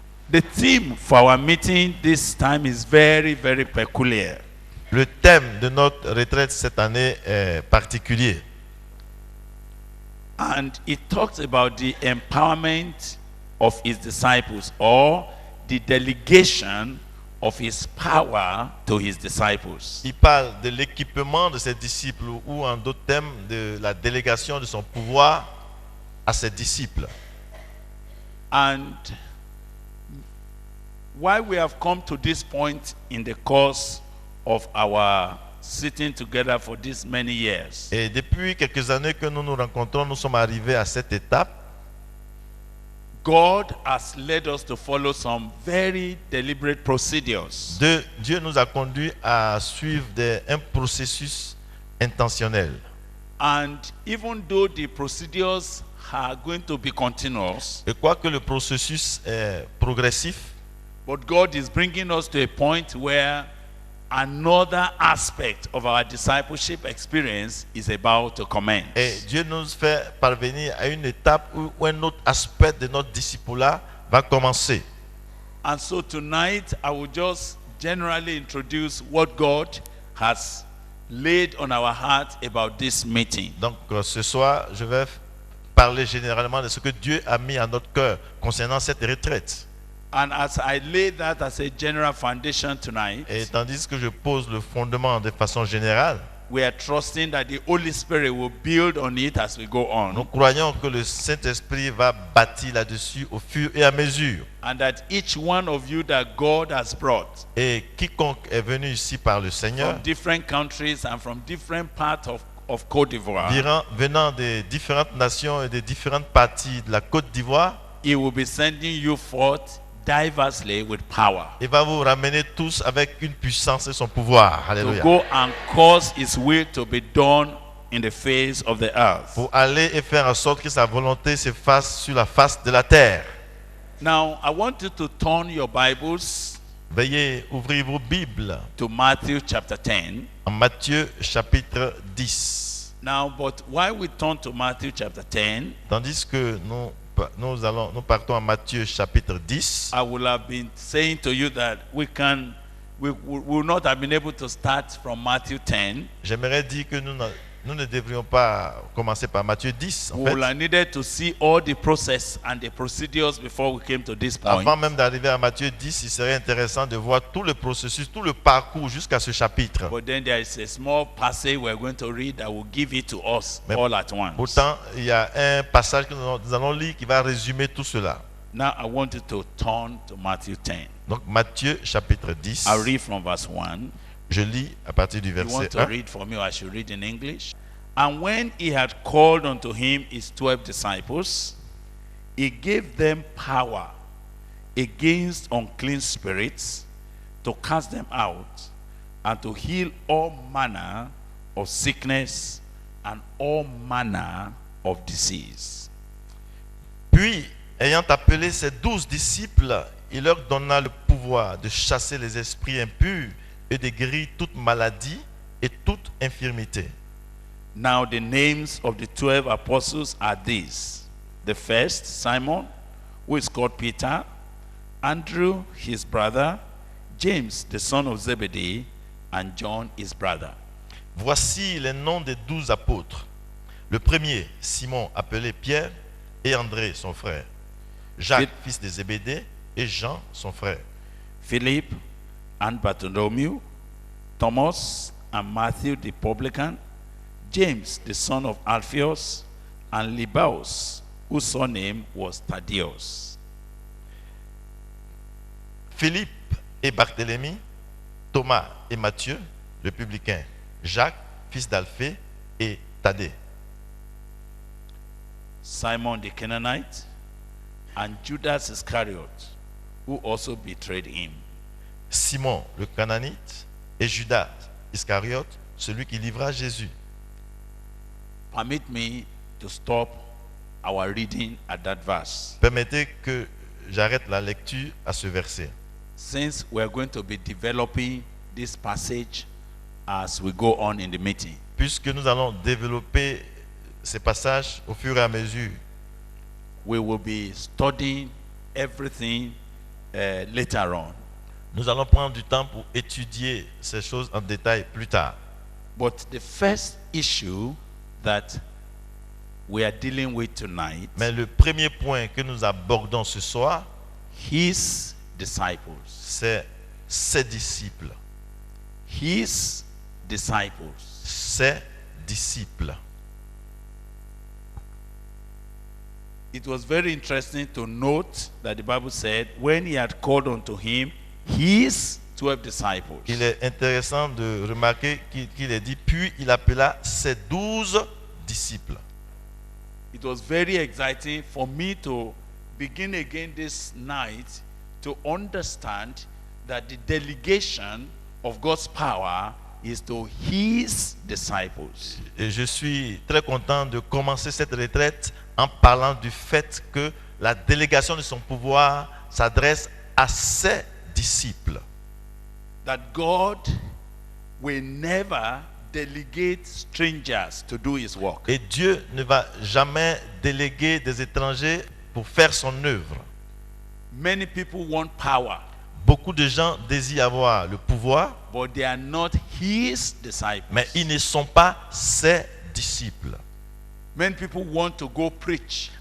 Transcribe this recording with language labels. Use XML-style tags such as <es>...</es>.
<en>The theme for our meeting this time is very, very peculiar.</en> <fr>Le thème de notre retraite cette année est particulier.</fr> <en>And it talks about the empowerment of his disciples or the delegation of his power to his disciples.</en> <fr>Il parle de l'équipement de ses disciples ou en d'autres termes de la délégation de son pouvoir à ses disciples.</fr> <en>And why we have come to this point in the course of our sitting together for these many years.</en> <fr>Et depuis quelques années que nous nous rencontrons, nous sommes arrivés à cette étape.</fr> <en>God has led us to follow some very deliberate procedures.</en> <fr>Dieu nous a conduits à suivre un processus intentionnel.</fr> <en>And even though the procedures are going to be continuous,</en> <fr>Et quoique le processus est progressif,</fr> <en>but God is bringing us to a point where another aspect of our discipleship experience is about to commence.</en> <fr>et Dieu nous fait parvenir à une étape où un autre aspect de notre discipulat va commencer.</fr> <en>And so tonight I will just generally introduce what God has laid on our heart about this meeting.</en> <fr>Donc ce soir, je vais parler généralement de ce que Dieu a mis à notre cœur concernant cette retraite.</fr> <en>And as I lay that as a general foundation tonight,</en> <fr>Et tandis que je pose le fondement de façon générale,</fr> <en>we are trusting that the Holy Spirit will build on it as we go</en> <fr>nous</fr> <en>on,</en> <fr>croyons que le Saint-Esprit va bâtir là-dessus au fur et à mesure.</fr> <en>and that each one of you that God has brought</en> <fr>Et quiconque est venu ici par le Seigneur,</fr> <en>from different countries and from different parts of Côte d'Ivoire,</en> <fr>venant des différentes nations et des différentes parties de la Côte d'Ivoire,</fr> <en>He will be sending you forth diversely with power</en> <fr>il va vous ramener tous avec une puissance et son pouvoir.</fr> <en>to</en> <fr>Alléluia.</fr> <en>go and cause His will to be done in the face of the earth.</en> <fr>Pour aller et faire en sorte que sa volonté se fasse sur la face de la terre.</fr> <en>Now, I want you to turn your Bibles</en> <fr>Veuillez ouvrir vos Bibles</fr> <en>to Matthew chapter 10.</en> <fr>en Matthieu chapitre 10.</fr> <en>Now, but while we turn to Matthew chapter 10,</en> <fr>Tandis que nous partons à Matthieu chapitre 10.</fr> <en>I will have been saying to you that we will not have been able to start from Matthew 10.</en> <fr>J'aimerais dire que nous ne devrions pas commencer par Matthieu 10. En</fr> <en>We will</en> <fr>fait,</fr> <en>have needed to see all the process and the procedures before we came to this point.</en> <fr>avant même d'arriver à Matthieu 10, il serait intéressant de voir tout le processus, tout le parcours jusqu'à ce chapitre.</fr> <en>But then there is a small passage we're going to read that will give it to us</en> <fr>Mais</fr> <en>all at once.</en> <fr>Pourtant, il y a un passage que nous allons lire qui va résumer tout cela.</fr> <en>Now I want you to turn to Matthew 10.</en> <fr>Donc Matthieu chapitre 10,</fr> <en>I'll read from verse 1.</en> <fr>je lis à partir du</fr> <en>You want</en> <fr>verset</fr> <en>to</en> <fr>1.</fr> <en>read for me, or I should read in English? And when he had called unto him his 12 disciples, he gave them power against unclean spirits to cast them out and to heal all manner of sickness and all manner of disease.</en> <fr>Puis, ayant appelé ses 12 disciples, il leur donna le pouvoir de chasser les esprits impurs et de guérir toute maladie et toute infirmité.</fr> <en>Now the names of the 12 apostles are these: the first, Simon, who is called Peter, Andrew, his brother, James, the son of Zebedee, and John, his brother.</en> <fr>Voici les noms des 12 apôtres. Le premier, Simon, appelé Pierre, et André, son frère. Jacques, fils de Zébédée, et Jean, son frère.</fr> <en>Philip and Bartholomew, Thomas and Matthew the publican, James the son of Alphaeus, and Lebbaeus, whose surname was Thaddeus.</en> <fr>Philippe et Barthélemy, Thomas et Matthieu, le publicain, Jacques, fils d'Alphée, et Thaddée.</fr> <en>Simon the Canaanite, and Judas Iscariot, who also betrayed him.</en> <fr>Simon le Cananite et Judas Iscariote, celui qui livra Jésus.</fr> <en>Permit me to stop our reading at that verse,</en> <fr>Permettez que j'arrête la lecture à ce verset.</fr> <en>since we are going to be developing this passage as we go on in the meeting.</en> <fr>Puisque nous allons développer ces passages au fur et à mesure.</fr> <en>We will be studying everything later on.</en> <fr>Nous allons prendre du temps pour étudier ces choses en détail plus tard.</fr> <en>But the first issue that we are dealing with tonight,</en> <fr>Mais le premier point que nous abordons ce soir,</fr> <en>his disciples.</en> <fr>c'est ses disciples.</fr> <en>His disciples.</en> <fr>Ses disciples.</fr> <en>It was very interesting to note that the Bible said when he had called unto him his 12 disciples.</en> <fr>Il est intéressant de remarquer qu'il est dit, puis il appela ses 12 disciples.</fr> <en>It was very exciting for me to begin again this night to understand that the delegation of God's power is to his disciples.</en> <fr>Et je suis très content de commencer cette retraite en parlant du fait que la délégation de son pouvoir s'adresse à ses disciples.</fr> <en>That God will never delegate strangers to do his work.</en> <fr>Et Dieu ne va jamais déléguer des étrangers pour faire son œuvre.</fr> <en>Many people want power,</en> <fr>Beaucoup de gens désirent avoir le pouvoir,</fr> <en>but they are not his disciples.</en> <fr>mais ils ne sont pas ses disciples.</fr> <en>Many people want to go preach,</en>